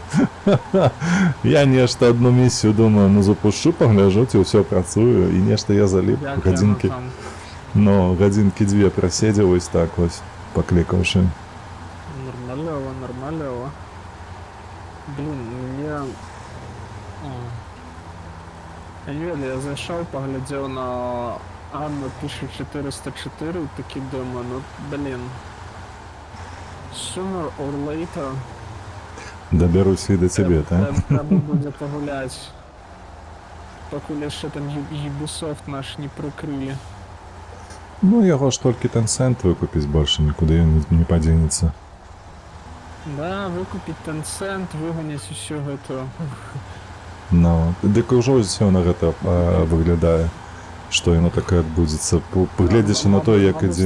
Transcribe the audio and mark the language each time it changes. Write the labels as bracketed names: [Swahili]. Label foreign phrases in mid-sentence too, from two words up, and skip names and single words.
[Belarusian] Я нешта одну місію думаю, ну запущу, пагляжу, ці ўсё працую, і нешта я заліп гадзінкі. Ну, гадзінкі дзве праседзеў вось так вось, паклікаўшы. Нормалёва, нормалёва. Блин, я не ведаю, я зайшоў, паглядзеў на Анна 1404 и таки думаю, ну блин, [English] sooner or later [Ukrainian] Доберусь і до тебе, так? Треба буде погулять, покуль ще там Ubisoft наш не прикрили. Ну, [Belarusian] яго ж толькі Tencent выкупіць, больше нікуди не падзенецца. Да, выкупіць Tencent, выганяць усё гэта. Ну, дык ужо ўсё на гэта выглядае. Што яно таке адбудзецца, паглядзячы на тое, як ідзе...